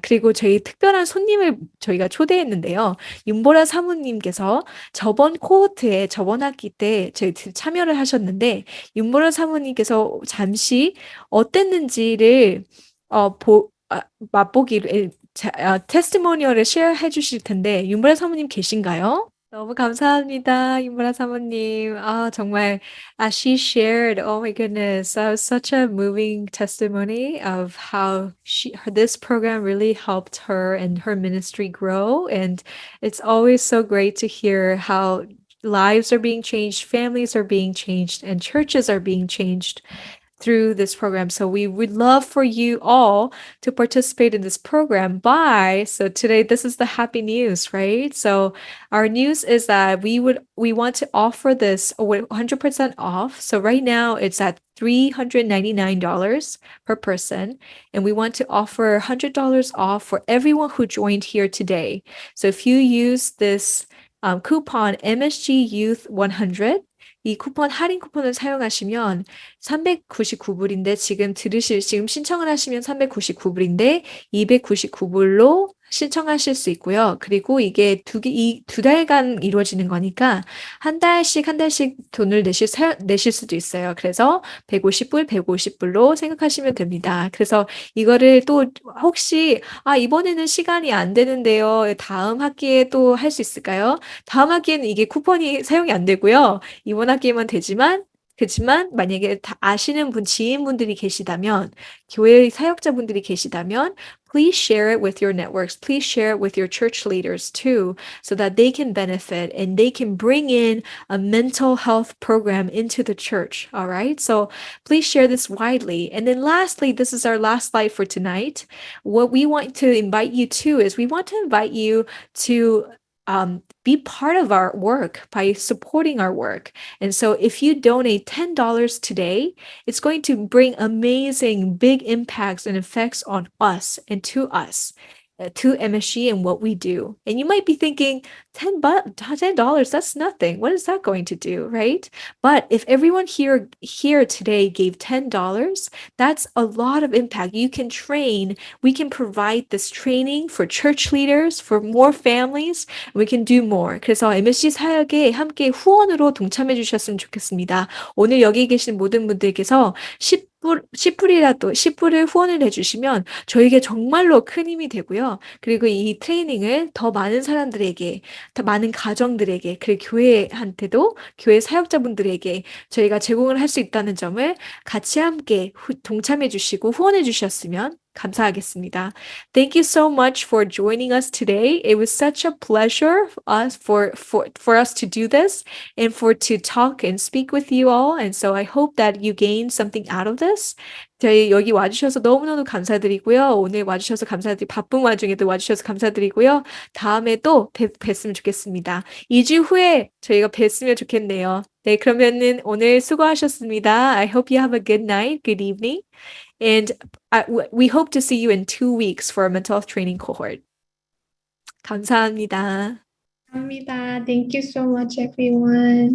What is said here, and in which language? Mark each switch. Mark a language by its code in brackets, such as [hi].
[ko] 그리고 저희 특별한 손님을 저희가 초대했는데요. 윤보라 사모님께서 저번 코호트에 저번 학기 때 저희 참여를 하셨는데 윤보라 사모님께서 잠시 어땠는지를 맛보기를 테스티모니얼을 쉐어해 주실 텐데 윤보라 사모님 계신가요? 너무 감사합니다, 임보라 사모님. 정말, [en] as she shared, oh my goodness, that was such a moving testimony of how this program really helped her and her ministry grow. And it's always so great to hear how lives are being changed, families are being changed, and churches are being changed through this program. So we would love for you all to participate in this program so today this is the happy news, right? So our news is that we want to offer this 100% off. So right now it's at $399 per person, and we want to offer $100 off for everyone who joined here today. So if you use this coupon MSG Youth 100, [ko] 이 할인 쿠폰을 사용하시면 399불인데 지금 신청을 하시면 399불인데 299불로 신청하실 수 있고요. 그리고 이게 두 달간 이루어지는 거니까 한 달씩 돈을 내실 수도 있어요. 그래서 150불로 생각하시면 됩니다. 그래서 이거를 또 혹시 이번에는 시간이 안 되는데요. 다음 학기에 또 할 수 있을까요? 다음 학기에는 이게 쿠폰이 사용이 안 되고요. 이번 학기에만 그렇지만 만약에 다 아시는 지인분들이 계시다면, 교회 사역자분들이 계시다면, [en] please share it with your networks. Please share it with your church leaders too, so that they can benefit and they can bring in a mental health program into the church. All right. So please share this widely. And then lastly, this is our last slide for tonight. What we want to invite you to is we want to invite you to be part of our work by supporting our work. And so if you donate $10 today, it's going to bring amazing big impacts and effects on us and to us. To MSG and what we do. And you might be thinking, $10, that's nothing. What is that going to do, right? But if everyone here today gave $10, that's a lot of impact. We can provide this training for church leaders, for more families. We can do more. [ko] 그래서 MSG 사역에 함께 후원으로 동참해 주셨으면 좋겠습니다. 오늘 여기 계신 모든 분들께서 10불을 후원을 해주시면 저에게 정말로 큰 힘이 되고요. 그리고 이 트레이닝을 더 많은 사람들에게, 더 많은 가정들에게, 그리고 교회한테도, 교회 사역자분들에게 저희가 제공을 할 수 있다는 점을 같이 함께 동참해 주시고 후원해 주셨으면 감사하겠습니다. [en] Thank you so much for joining us today. It was such a pleasure for us to do this and to talk and speak with you all. And so I hope that you gained something out of this. [ko] 저희 여기 와주셔서 너무너무 감사드리고요. 오늘 와주셔서 바쁜 와중에도 와주셔서 감사드리고요. 다음에 또 뵀으면 좋겠습니다. 2주 후에 저희가 뵀으면 좋겠네요. 네, 그러면은 오늘 수고하셨습니다. [en] I hope you have a good night, good evening. And we hope to see you in 2 weeks for a mental health training cohort. [ko] 감사합니다. 감사합니다. [en] Thank you so much, everyone.